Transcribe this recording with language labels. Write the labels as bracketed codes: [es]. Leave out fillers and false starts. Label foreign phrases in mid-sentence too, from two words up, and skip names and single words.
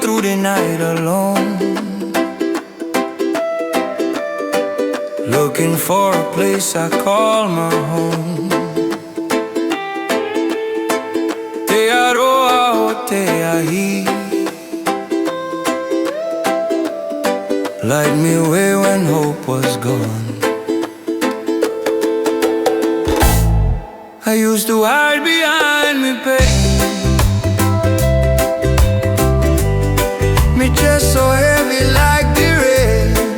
[en] every night alone, looking for a place I call my home. [mi] Te aroha o te ahi, [en] light me away when hope was gone. I used to hide behind me pain, me chest so heavy like the rain.